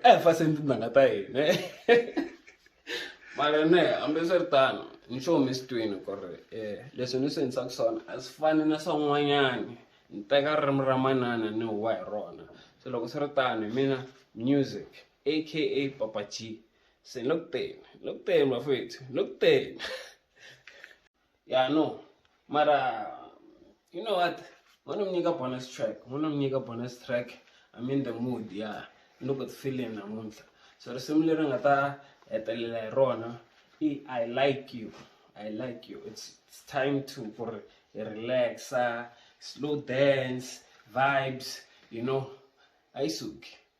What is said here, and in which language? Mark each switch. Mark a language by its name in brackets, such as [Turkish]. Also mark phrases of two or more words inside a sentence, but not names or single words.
[Tsonga] paseni tindanga ta hina mara ne hambi swi ri tano ni xo mi swi twini ku ri leswi ni swi endlisaka swona a swi fani na swin'wanyani ni teka ririmi ra manana ni huwa hi rona so loko swi ri tano hi mina [English] music aka [Tsonga] Papa G se ni le ku teni bafethu ni le ku teni [English] yeah no [Tsonga] mara [English] you know what wanna [Tsonga] mnyika [English] bonus track I'm in the mood yeah [Tsonga] loko ti feeling namuntlha so risimu leri nga ta hetelela hi rona [English] I like you it's time to relax slow dance vibes you know [Tsonga] ayisuki